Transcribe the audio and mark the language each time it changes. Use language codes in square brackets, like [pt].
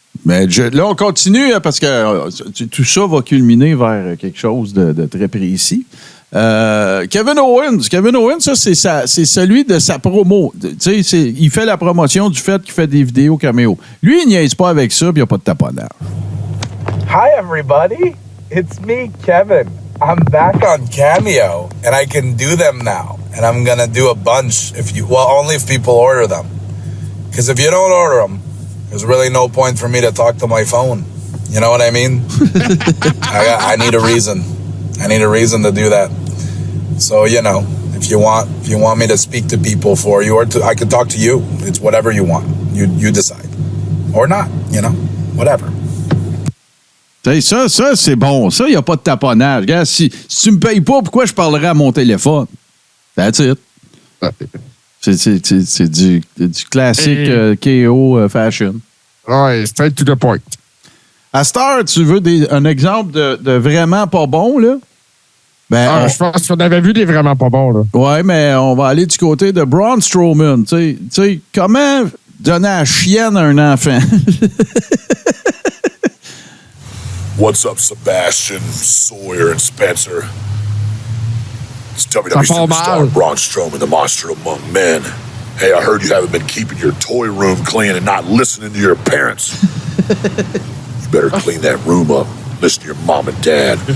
[fr] Mais là, on continue parce que tout ça va culminer vers quelque chose de très précis. Kevin Owens, ça, c'est celui de sa promo. Tu sais, il fait la promotion du fait qu'il fait des vidéos caméo. Lui, il niaise pas avec ça, puis il n'y a pas de taponnage. [en] Hi, everybody. It's me, Kevin. I'm back on Cameo, and I can do them now. And I'm going to do a bunch only if people order them. Because if you don't order them, there's really no point for me to talk to my phone. You know what I mean? I need a reason. I need a reason to do that. So, if you want me to speak to people for you, I could talk to you. It's whatever you want. You decide. Or not, whatever. [fr] Ça, c'est bon. Ça, il n'y a pas de taponnage. Regarde, si tu me payes pas, pourquoi je parlerais à mon téléphone? [en] That's it. [fr] C'est du classique KO fashion. Ouais, [en] straight to the point. [fr] À Star, tu veux un exemple de vraiment pas bon, là? Je pense qu'on avait vu des vraiment pas bons, là. Ouais, mais on va aller du côté de Braun Strowman. Tu sais, comment donner la chienne à un enfant? [en] What's up, Sebastian, Sawyer, and Spencer? It's WWE Superstar Braun Strowman, the monster among men. Hey, I heard you haven't been keeping your toy room clean and not listening to your parents. You better clean that room up. Listen to your mom and dad.